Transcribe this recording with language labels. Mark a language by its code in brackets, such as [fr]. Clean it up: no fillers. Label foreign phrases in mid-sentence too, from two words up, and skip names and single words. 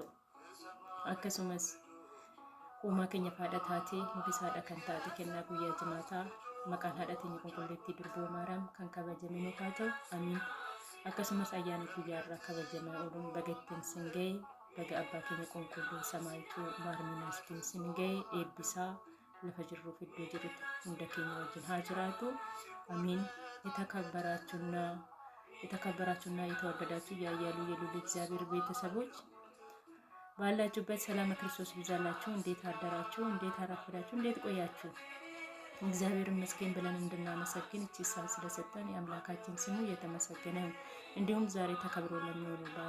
[om] Akkasumas uumaa keenya haadha taatee nuufis haadha kan taate kennaa guyyaa jimaataa maqaan haadha teenya qulqulleettii Durboo Maariyaam kan kabajame nuuf haa ta'u. Amiin. Akkasumas ayyaana guyyaa irraa kabajamaa ooluun baga ittiin sin ga'e, baga abbaa keenya qulqulluu samaayituu maarminaas ittiin sin ga'e, eebbisaa lafa jirruuf iddoo jirutti hunda keenya wajjin haa jiraatu። [am] አሚን። የተከበራችሁና የተወደዳችሁ ያያሉ የልዑል እግዚአብሔር ቤተሰቦች ባላችሁበት ሰላም ክርስቶስ ይብዛላችሁ። እንዴት አደራችሁ? እንዴት አረፈዳችሁ? እንዴት ቆያችሁ? እግዚአብሔር ይመስገን ብለን እንድናመሰግን እቺ ሰዓት ስለሰጠን የአምላካችን ስሙ የተመሰገነ ይሁን። እንዲሁም ዛሬ ተከብሮ ለሚውለው በዓል